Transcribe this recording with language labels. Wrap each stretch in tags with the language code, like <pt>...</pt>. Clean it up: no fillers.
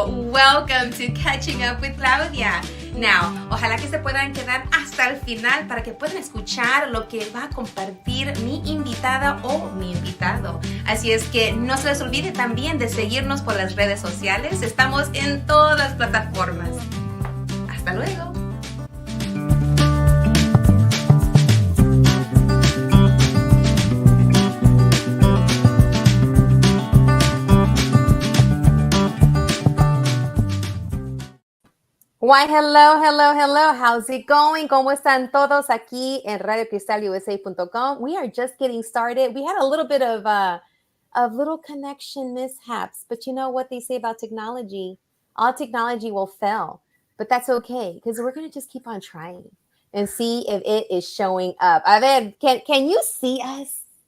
<en>Welcome to Catching Up with Claudia.</en> <es>Now, ojalá que se puedan quedar hasta el final para que puedan escuchar lo que va a compartir mi invitada o mi invitado. Así es que no se les olvide también de seguirnos por las redes sociales. Estamos en todas las plataformas. Hasta luego.</es> <en>Why, hello, hello, hello. How's it going?</en> <es>¿Cómo están todos aquí en RadioCristalUSA.com?</es> <en>We are just getting started. We had a little bit of little connection mishaps, but you know what they say about technology? All technology will fail, but that's okay because we're going to just keep on trying and see if it is showing up.</en> <es>A ver,</es> <en>can you see us?</en>